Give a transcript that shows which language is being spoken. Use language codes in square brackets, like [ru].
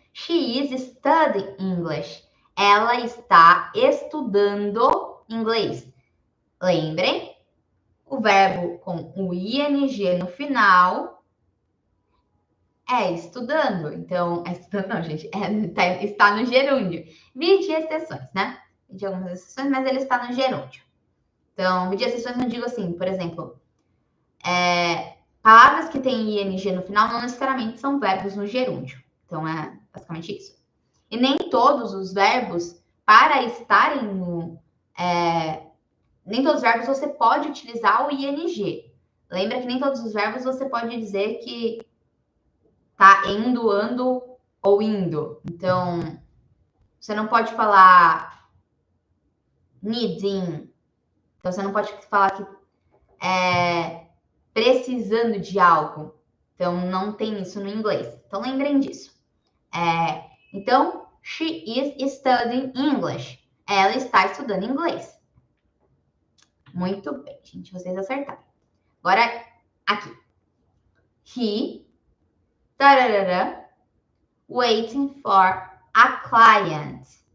[en] She is studying English. [pt] Ela está estudando inglês. Lembrem, o verbo com o ing no final é estudando. Então, é estudando não, gente. Está no gerúndio. Vide exceções, né? De algumas exceções, mas ele está no gerúndio. Então, vide exceções eu digo assim, por exemplo, palavras que têm ing no final não necessariamente são verbos no gerúndio. Então, é basicamente isso. E nem todos os verbos, para estarem no... nem todos os verbos você pode utilizar o ing. Lembra que nem todos os verbos você pode dizer que tá indo, ando ou indo. Então, você não pode falar needing. Então, você não pode falar que precisando de algo. Então, não tem isso no inglês. Então, lembrem disso. [en] Então, she is studying English. [pt] Ela está estudando inglês. Muito bem, gente. Vocês acertaram. Agora, aqui. [en] He, tararara, waiting for a client.